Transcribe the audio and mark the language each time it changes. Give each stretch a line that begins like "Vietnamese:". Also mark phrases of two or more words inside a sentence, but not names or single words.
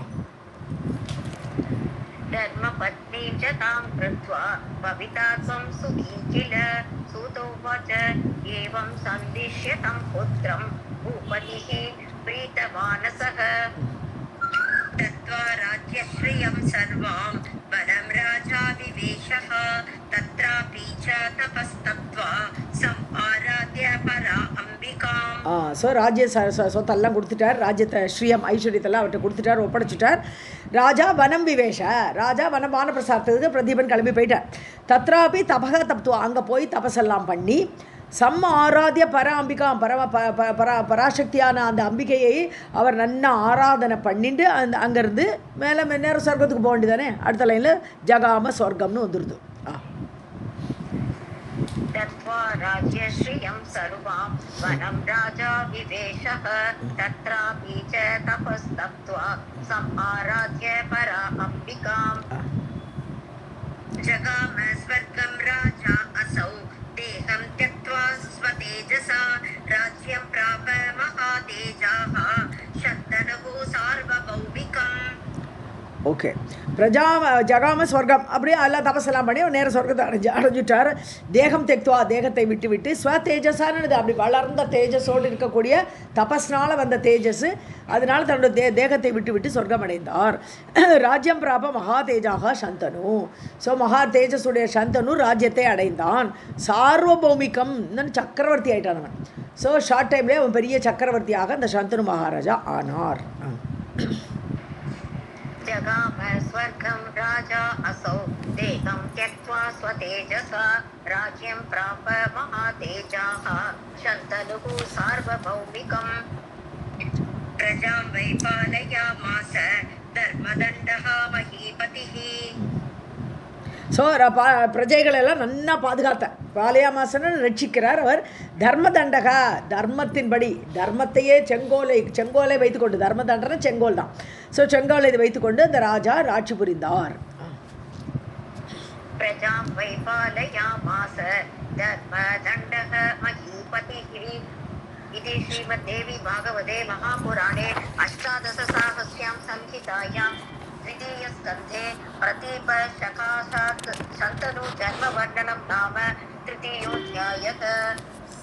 Sanskrit: धर्मपत्नीं च तां कृत्वा भविता त्वं सुखी किल. सूतोवाच एवं सन्दिश्यतं पुत्रं भूपतिः प्रीतमानसः. दत्त्वा राज्यश्रियं सर्वां वनं राजा विवेशः. तत्रापि च तपस्तप्त्वा समाराध्य परा अम्बिकाम्.
Tamil: ஸோ ராஜ்ய சொத்தெல்லாம் கொடுத்துட்டார், ராஜ்யத்தை ஸ்ரீயம் ஐஸ்வர்யத்தெல்லாம் அவர்கிட்ட கொடுத்துட்டார், ஒப்படைச்சிட்டார்.
Sanskrit: राजा वनं विवेश,
Tamil: ராஜா வனமான பிரசாதத்துக்கு பிரதீபன் கிளம்பி போயிட்டார்.
Sanskrit: तत्रापि तपः तप्त्वा,
Tamil: அங்கே போய் தபசெல்லாம் பண்ணி
Sanskrit: सम् आराध्य पराम्बिकाम्,
Tamil: பராசக்தியான அந்த அம்பிகையை அவர் நன்னா ஆராதனை பண்ணிட்டு அங்கேருந்து மேலே நேரம் சொர்க்கத்துக்கு போக வேண்டியதானே. அடுத்த லைனில்
Sanskrit: जगाम स्वर्गम्
Tamil: வந்துடுது.
Sanskrit: दत्त्वा राज्यश्रियं सर्वां वनं राजा विवेशः. तत्रापि च तपस्तप्त्वा समाराध्य परा अम्बिकाम्. जगाम स्वर्गं राजा असौ देहं त्यक्त्वा स्वतेजसा. राज्यं प्राप महातेजाः शन्तनुः सार्वभौमिकम्.
Tamil: ஓகே,
Sanskrit: जगाम स्वर्गम्,
Tamil: அப்படியே எல்லாம் தபசெல்லாம் பண்ணி நேர சொர்க்கத்தை அடைஞ்சிட்டார்.
Sanskrit: देहं त्यक्त्वा,
Tamil: தேகத்தை விட்டு ஸ்வ தேஜஸானது, அப்படி வளர்ந்த தேஜஸோடு இருக்கக்கூடிய தபஸ்னால் வந்த தேஜஸ், அதனால தன்னுடைய தேகத்தை விட்டு சொர்க்கம் அடைந்தார்.
Sanskrit: राज्यं प्राप महा तेजाः शन्तनुः,
Tamil: ஸோ மகா தேஜஸுடைய சந்தனு ராஜ்யத்தை அடைந்தான். சார்வபௌமிகம், சக்கரவர்த்தி ஆயிட்டான் அவன். ஸோ
English: short time
Tamil: அவன் பெரிய சக்கரவர்த்தியாக அந்த சந்தனு மகாராஜா ஆனார்.
Sanskrit: जगाम स्वर्गं राजा असौ देहं त्यक्त्वा स्वतेजसा. राज्यं प्राप महातेजाः शन्तनुः सार्वभौमिकम्. प्रजां वै पालयामास धर्मदण्डः महीपतिः.
Tamil: ஸோ பிரஜைகளெல்லாம் நன்னா பாதுகாத்தார். பாலயாமாசனை ரட்சிக்கிறார் அவர்.
Sanskrit: धर्म दण्डः,
Tamil: தர்மத்தின்படி, தர்மத்தையே செங்கோலை வைத்துக்கொண்டு, தர்ம தண்டனை செங்கோல் தான். ஸோ செங்கோலை வைத்துக்கொண்டு அந்த ராஜா ஆட்சி புரிந்தார்.
Sanskrit: प्रजां वै पालयामास धर्मदण्डः महीपतिः. इति श्रीमद्देवी भागवते महापुराणे अष्टादशसाहस्र्यां संहितायां द्वितीयस्कन्धे प्रतीपशकाशात् शन्तनु जन्मवर्णनं नाम तृतीयोऽध्यायः.